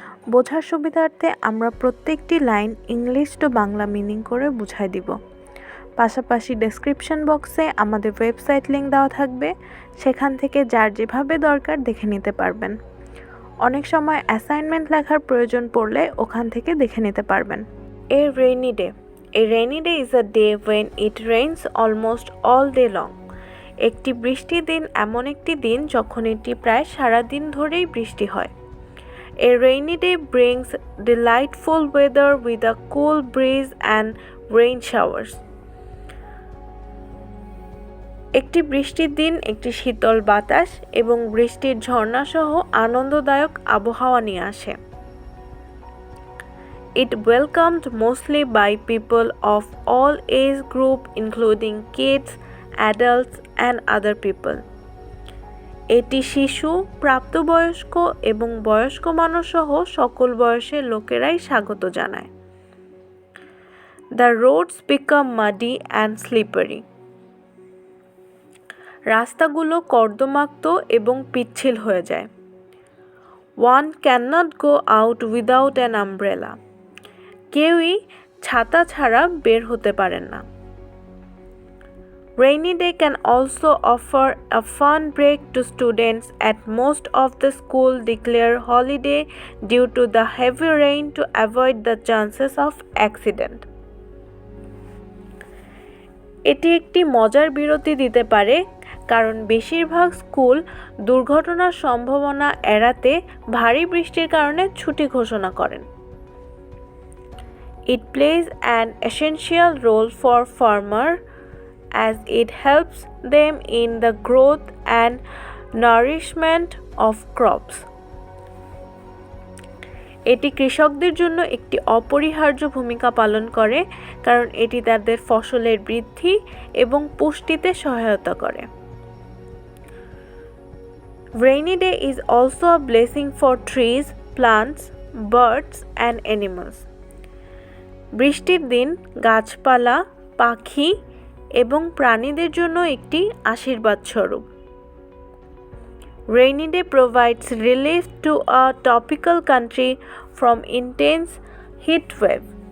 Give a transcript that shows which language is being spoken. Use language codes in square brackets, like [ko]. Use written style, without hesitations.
[bn] বোঝার সুবিধার্থে আমরা প্রত্যেকটি line English to Bangla meaning করে বুঝাই দিব। পাশাপাশি ডেসক্রিপশন বক্সে আমাদের ওয়েবসাইট লিঙ্ক দেওয়া থাকবে, সেখান থেকে যার যেভাবে দরকার দেখে নিতে পারবেন। অনেক সময় অ্যাসাইনমেন্ট লেখার প্রয়োজন পড়লে ওখান থেকে দেখে নিতে পারবেন। [en] A rainy day. A rainy day is a day when it rains almost all day long. [bn] একটি বৃষ্টির দিন এমন একটি দিন যখন এটি প্রায় সারা দিন ধরেই বৃষ্টি হয়। [en] A rainy day brings delightful weather with a cool breeze and rain showers. [bn] একটি বৃষ্টির দিন একটি শীতল বাতাস এবং বৃষ্টির ঝর্ণা সহ আনন্দদায়ক আবহাওয়া নিয়ে আসে। [en] It welcomed mostly by people of all age group including kids, adults and other people. [bn] এটি শিশু, প্রাপ্তবয়স্ক এবং বয়স্ক মানুষ সহ সকল বয়সের লোকেরাই স্বাগত জানায়। [en] The roads become muddy and slippery. [bn] রাস্তাগুলো কর্দমাক্ত এবং পিচ্ছিল হয়ে যায়। [en] One cannot go out without an umbrella. [bn] কেউই ছাতা ছাড়া বের হতে পারেন না। [en] Rainy day can also offer a fun break to students at most of the school declare holiday due to the heavy rain to avoid the chances of accident. [bn] এটি একটি মজার বিরতি দিতে পারে কারণ বেশিরভাগ স্কুল দুর্ঘটনার সম্ভাবনা এড়াতে ভারী বৃষ্টির কারণে ছুটি ঘোষণা করেন। [en] It plays an essential role for farmers as it helps them in the growth and nourishment of crops. [bn] এটি কৃষকদের জন্য একটি অপরিহার্য ভূমিকা পালন করে কারণ এটি তাদের ফসলের বৃদ্ধি এবং পুষ্টিতে সহায়তা করে। [en] Rainy day is also a blessing for trees, plants, birds and animals. [bn] বৃষ্টির দিন গাছপালা, পাখি এবং প্রাণীদের জন্য একটি আশীর্বাদ স্বরূপ। [en] Rainy day provides relief to a tropical country from intense heat wave.